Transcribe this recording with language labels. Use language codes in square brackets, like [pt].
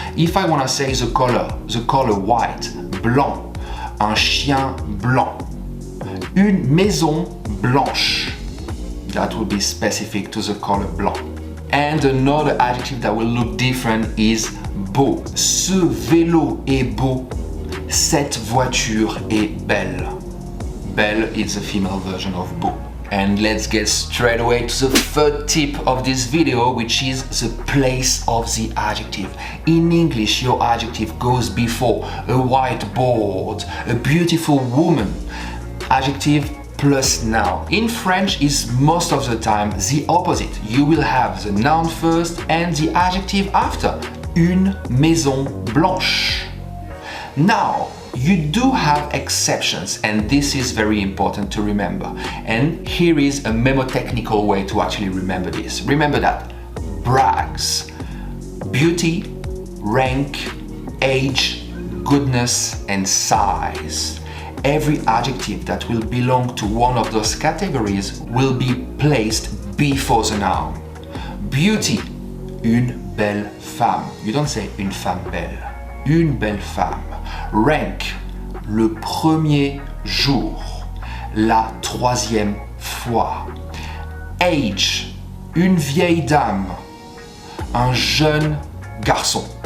[en] If I want to say the color white, blanc, [fr] un chien blanc, une maison blanche. [en] That will be specific to the color blanc. And another adjective that will look different is beau. [fr] Ce vélo est beau. Cette voiture est belle. [en] Belle is the female version of beau. And let's get straight away to the third tip of this video, which is the place of the adjective. In English, your adjective goes before a whiteboard, a beautiful woman. Adjective plus noun. In French is most of the time the opposite. You will have the noun first and the adjective after. [fr] Une maison blanche. [en] Now, you do have exceptions, and this is very important to remember. And here is a mnemotechnical way to actually remember this. Remember that brags, beauty, rank, age, goodness, and size. Every adjective that will belong to one of those categories will be placed before the noun. [fr] Beauty, une belle femme. [en] You don't say [fr] une femme belle. Une belle femme. Rank, le premier jour, la troisième fois. Age, une vieille dame, un jeune garçon.